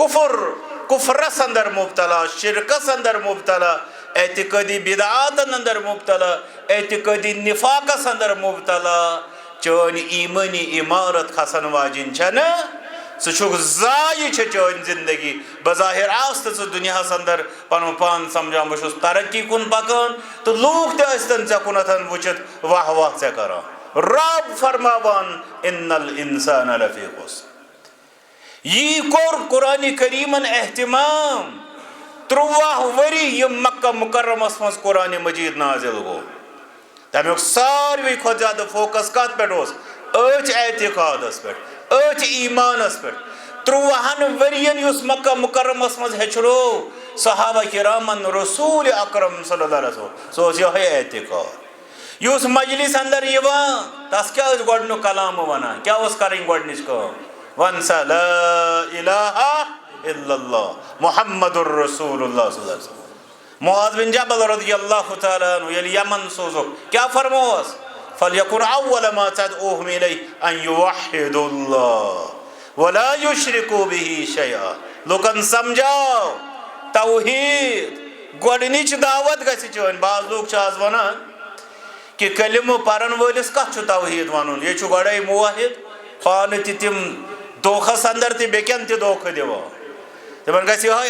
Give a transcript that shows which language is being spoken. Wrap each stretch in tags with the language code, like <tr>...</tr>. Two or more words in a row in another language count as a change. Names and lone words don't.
<ks>کفرس اندر مبتلا شرکس اندر مبتلا اعتقادی بدعاتن اندر مبتلا اعتقادی نفاقس اندر مبتلا چٲنۍ ایمٲنی عمارت کھسن واجِنۍ چھنہٕ ژٕ چھُکھ ضایع چھِ چٲنۍ زندگی بظاہر آس تہٕ ژٕ دُنیاہس اندر پنُن پان سمجھان بہٕ چھُس ترقی کُن پکان تہٕ لوٗکھ تہِ ٲسۍتن ژےٚ کُنتھ وٕچھِتھ واہ واہ ژےٚ کران رب فرماوان</ks> <ar>ان الانسان لفی خسر</ar> <ks>یی کوٚر قرآنِ کریٖمن احتمام 13 ؤری یِم مکہ مکرمس منٛز قرآنِ مجیٖد نازل گوٚو تمیُک ساروی کھۄتہٕ زیادٕ فوکس کتھ پٮ۪ٹھ اوس أتھۍ اعتقادس پٮ۪ٹھ أتھۍ ایمانس پٮ۪ٹھ 13 ؤرین یُس مکہ مکرمس منٛز ہیٚچھنو صحابہ کرامن رسول اکرم</ks> <ar>صلی اللہ علیہ وسلم</ar> <ks>سُہ اوس یِہوٚے اعتقاد یُس مجلس اندر یِوان تس کیٛاہ ٲسۍ گۄڈنیُک کلامہٕ ونان کیٛاہ اوس کرٕنۍ گۄڈنِچ کٲم ون سا</ks> <ar>لا الہ الا اللہ محمد رسول اللہ صلی اللہ علیہ وسلم</ar> <ks>معاذ بن جبل</ks> <ar>رضی اللہ تعالیٰ عنہ</ar> <ks>ییٚلہِ یمن سوزُکھ کیٛاہ فرمووس</ks> <ar>فلیکن اول ما تدعوہم الیہ ان یوحدوا اللہ ولا یشرکوا بہ شیئا</ar> <ks>لوکن سمجھاو توحید گۄڈنِچ دعوت گژھِ چٲنۍ بعض لوٗکھ چھِ آز ونان کہ کلمہ پرن ولس کت توحید ون یہ گوڑے موحد پان تم دھوکھس اندر تہ بیکن تہ دھوکہ دان تمن گژھِ یہے</ks>